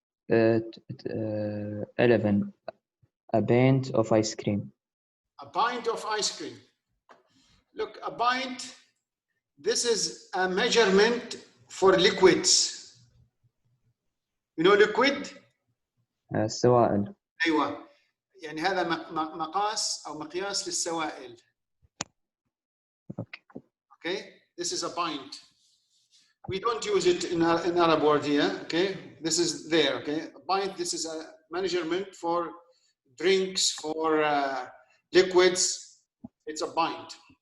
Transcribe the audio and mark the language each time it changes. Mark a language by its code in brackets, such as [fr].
[en] 11. A pint of ice cream. A pint of ice cream. Look, a pint, this is a measurement for liquids. You know liquid? [ar] السوائل. أيوة. يعني هذا مقاس أو مقياس للسوائل. [en] Okay. This is a pint. We don't use it in Arab word here. Okay. This is there. Okay. A pint. This is a measurement for drinks, for liquids. It's a pint.